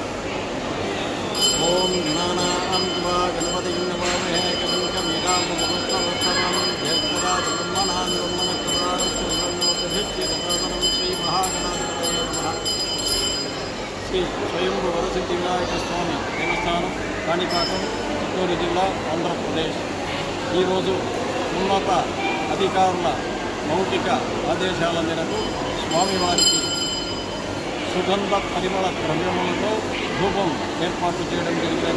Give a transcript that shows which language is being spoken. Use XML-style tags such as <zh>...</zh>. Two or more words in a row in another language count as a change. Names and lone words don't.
<sa>ओं गणानां त्वा गणपतिं नमामहे कविं कवीनामुपमस्तमस्तमं ज्येष्ठराज ब्रह्मणां ब्रह्मणस्पदारस्य ब्रह्मोपधिष्ठितप्रवनं श्रीमहागणाधिपतये नमः।</sa> <te>శ్రీ స్వయంభూ వరసిద్ధి వినాయక స్వామి దేవస్థానం కాణిపాకం, చిత్తూరు జిల్లా, ఆంధ్రప్రదేశ్. ఈరోజు ఉన్నత అధికారుల మౌఖిక ఆదేశాల మేరకు స్వామివారికి సుగంధ పరిమళ ద్రవ్యములతో ధూపం ఏర్పాటు చేయడం జరిగినది.</te>